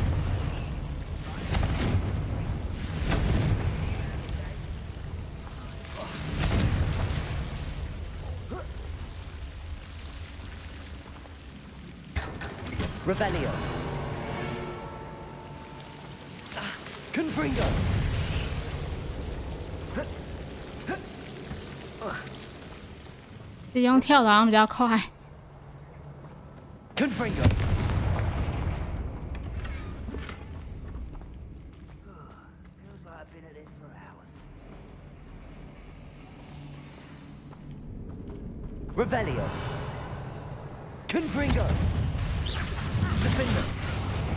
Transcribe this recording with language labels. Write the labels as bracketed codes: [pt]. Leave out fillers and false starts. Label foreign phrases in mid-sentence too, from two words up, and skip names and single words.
[zh] Revelio. Confringo. 使用跳的好像比较快。 Confringo. Revelio. Confringo. Defender.